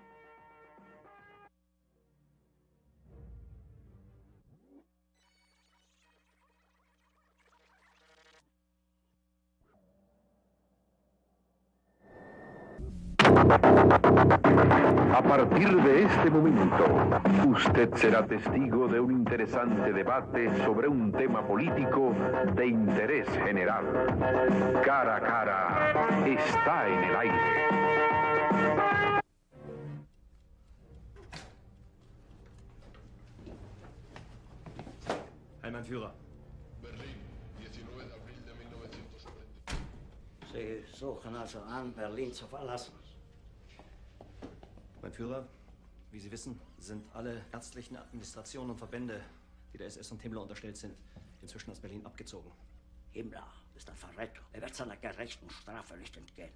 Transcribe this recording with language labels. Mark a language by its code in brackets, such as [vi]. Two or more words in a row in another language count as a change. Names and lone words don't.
[es] A partir de este momento, usted será testigo de un interesante debate sobre un tema político de interés general. Cara a cara está en el aire. [de] Heil, mein Führer. [es] Berlín, 19 de abril de 1970. [de] Sie suchen also an, Berlin zu verlassen. Mein Führer, wie Sie wissen, sind alle ärztlichen Administrationen und Verbände, die der SS und Himmler unterstellt sind, inzwischen aus Berlin abgezogen. Himmler ist ein Verräter. Er wird seiner gerechten Strafe nicht entgehen.